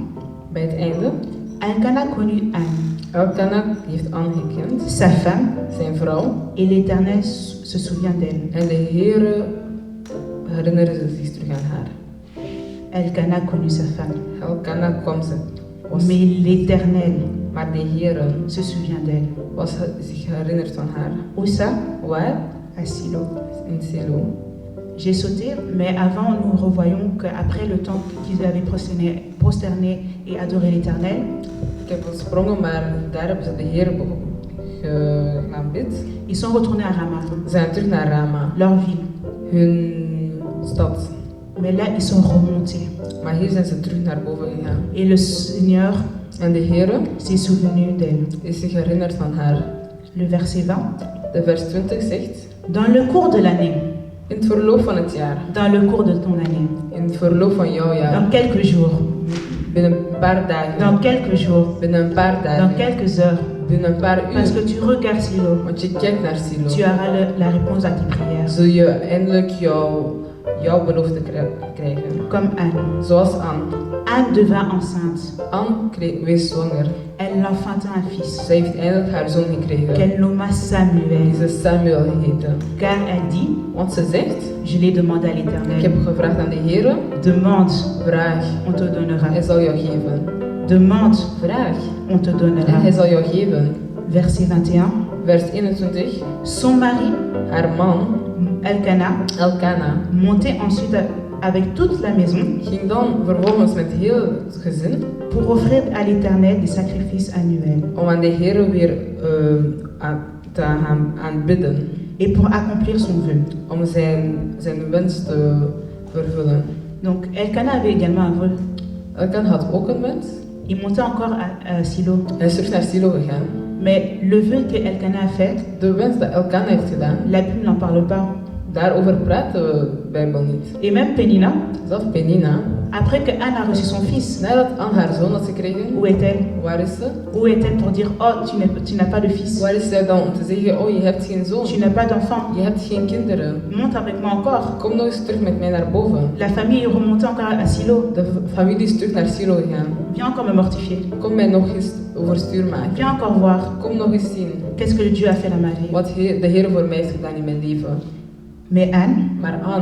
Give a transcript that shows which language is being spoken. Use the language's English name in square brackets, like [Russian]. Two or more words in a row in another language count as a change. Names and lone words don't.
[Dutch] Bij het einde. [French] Elkana connut Anne, [Dutch] Elkana heeft Anne gekend. [French] sa femme, [Dutch] Zijn vrouw. [French] et l'Éternel se souvient d'elle. [Dutch] En de Heere herinnerde zich terug aan haar. [French] Elkana connut sa femme, [Dutch] Elkana kwam ze. [French] mais l'Éternel [Dutch] Maar de Heere [French] se souvient d'elle. [Dutch] was zich herinnerd van haar. [French] Où ça? [Dutch] Waar? [French] À Silo. [Dutch] In Silo. [French] J'ai sauté, mais avant nous revoyons qu'après le temps qu'ils avaient prosterné et adoré l'Éternel, [Dutch] Ik heb gesprongen, maar daar hebben ze de Heer aanbid. [French] ils sont retournés à Rama, [Dutch] Ze zijn terug naar Rama, [French] leur ville. [Dutch] hun stad. [French] Mais là, ils sont remontés. [Dutch] Maar hier zijn ze terug naar boven gegaan. [French] Et le Seigneur [Dutch] En de Heer [French] s'est souvenu d'elle. [Dutch] is zich herinnerd van haar. [French] Le verset 20. [Dutch] De vers 20 zegt: [French] Dans le cours de l'année, [Dutch] in het verloop van het jaar, [French] dans le cours de ton année, [Dutch] in het verloop van jouw jaar, [French] dans quelques jours, [Dutch] binnen een paar dagen, [French] dans quelques jours, [Dutch] binnen een paar [French] dans [Dutch] dagen, [French] quelques heures, [Dutch] binnen een paar [French] parce [Dutch] uur, [French] que tu regardes Silo, [Dutch] want je kijkt naar Silo, [French] tu auras la réponse à tes prières. [Dutch] zul je eindelijk jouw belofte krijgen. [French] Comme Anne. [Dutch] Zoals Anne. [French] Anne devint enceinte. [Dutch] Anne wees zwanger. [French] Elle enfanta un fils, [Dutch] Zij heeft eindelijk haar zoon gekregen. [French] qu'elle nomma [Dutch] Die [French] Samuel, [Dutch] ze Samuel geheten. [French] car elle dit, [Dutch] Want ze zegt: [French] je l'ai demandé à [Dutch] ik [French] l'Éternel, [Dutch] heb gevraagd aan de Heer, [French] demande, [Dutch] vraag, [French] on te donnera. [Dutch] hij zal jou geven. [French] Demande, [Dutch] Vraag, [French] on te [Dutch] en [French] donnera. [Dutch] hij zal jou geven. [French] Verset 21. [Dutch] Vers 21. [French] Son mari, [Dutch] Haar man, [French] Elkana, [Dutch] Elkana, [French] montait ensuite avec toute la maison [Dutch] ging dan vervolgens met heel het gezin [French] pour offrir à l'Éternel des sacrifices annuels [Dutch] om aan de Heer weer te gaan aanbidden. [French] et pour accomplir son vœu. [Dutch] Om zijn wens te vervullen. [French] Donc Elkana avait également un vœu. [Dutch] Elkana had ook een wens. [French] Il montait encore à Silo. [Dutch] Hij is terug naar Silo gegaan. [French] Mais le vœu que Elkana a fait, [Dutch] De wens dat Elkana heeft gedaan, [French] la Bible n'en parle pas. [Dutch] daarover praat de Bijbel niet. [French] Et même Pénina, [Dutch] Zelf Penina, [French] après que Anne a reçu son fils, [Dutch] nadat Anne haar zoon had gekregen, [French] où est-elle? [Dutch] waar is ze? [French] Où est-elle pour dire, oh, tu n'as pas de fils, [Dutch] Waar is zij dan om te zeggen, oh je hebt geen zoon, [French] tu n'as pas d'enfant, [Dutch] je hebt geen kinderen. [French] monte avec moi encore. [Dutch] Kom nog eens terug met mij naar boven. [French] La famille est remontée encore à Silo. [Dutch] De familie is terug naar Silo gegaan. [French] Viens encore me mortifier. [Dutch] Kom mij nog eens overstuur maken. [French] Viens encore voir [Dutch] Kom nog eens zien [French] qu'est-ce que Dieu a fait dans ma vie. [Dutch] wat de Heer voor mij heeft gedaan in mijn leven. [French] Mais Anne [Dutch] Maar Anne,